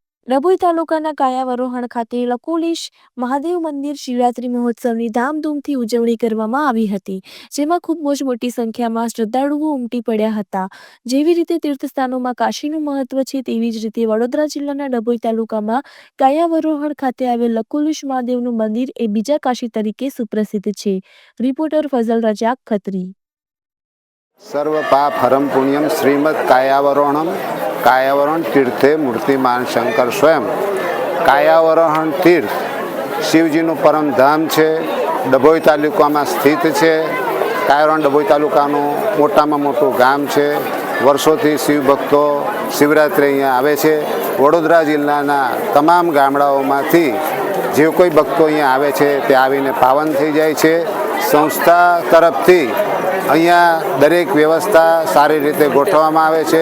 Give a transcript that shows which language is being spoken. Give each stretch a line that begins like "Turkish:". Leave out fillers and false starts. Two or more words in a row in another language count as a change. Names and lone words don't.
Gujarati: ડભોઈ તાલુકાના કાયાવરોહણ ખાતે લકોલીશ મહાદેવ મંદિર શિવરાત્રી મહોત્સવની ધામધૂમથી ઉજવણી કરવામાં આવી હતી, જેમાં ખૂબ મોટી સંખ્યામાં શ્રદ્ધાળુઓ ઉમટી પડ્યા હતા। જેવી રીતે તીર્થસ્થાનોમાં કાશીનું મહત્વ છે, તેવી જ રીતે વડોદરા જિલ્લાના ડભોઈ તાલુકામાં કાયાવરોહણ ખાતે આવેલ લકોલીશ મહાદેવનું મંદિર એ બીજા કાશી તરીકે સુપ્રસિદ્ધ છે। રિપોર્ટર ફઝલ રજાક ખત્રી।
Sanskrit: सर्व पाप हरम पुण्यम श्रीमद कायावरोहण तीर्थे मूर्तिमान शंकर स्वयं।
Hindi: कायावरोहण तीर्थ शिवजीનું परम धाम है, डभोई तालुका में स्थित है।
Gujarati: કાયાવરોહણ ડભોઈ તાલુકાનું મોટામાં મોટું ગામ છે। વર્ષોથી શિવ ભક્તો શિવરાત્રિ અહીંયા આવે છે। વડોદરા જિલ્લાના તમામ ગામડાઓમાંથી જે કોઈ ભક્તો અહીંયા આવે છે તે આવીને પાવન થઈ જાય છે। સંસ્થા તરફથી અહીંયા દરેક વ્યવસ્થા સારી રીતે ગોઠવવામાં આવે છે।